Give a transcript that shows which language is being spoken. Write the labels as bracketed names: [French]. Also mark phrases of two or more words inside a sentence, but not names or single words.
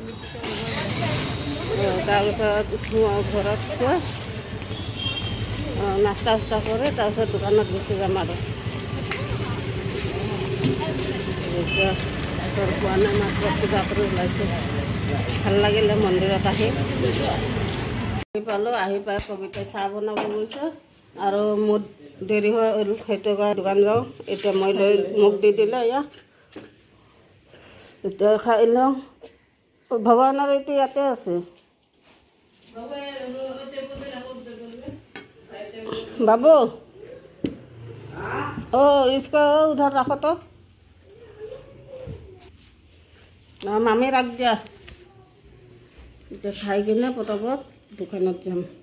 [Assamese] তাৰপিছত ঘৰত গৈ নাস্তা চাস্তা কৰে তাৰপিছত দোকানত গুচি যাম আৰু এতিয়া পোৱা নাই মাত্ৰ পূজা কৰি ওলাইছোঁ ভাল লাগিলে মন্দিৰত আহি পালোঁ আহি পাই কবিতাই চাহ বনাব গৈছে আৰু মোৰ দেৰি হৈ সেইটো কাৰণে দোকান যাওঁ এতিয়া মই লৈ মোক দি দিলে এয়া এতিয়া খাই লওঁ। ভগৱানৰ এইটো ইয়াতে আছে। [Hindi] बाबू ओ इसको उधर रखो तो। मामी रख दिया। [Assamese] খাই কিনে পটাপট দোকান যাম।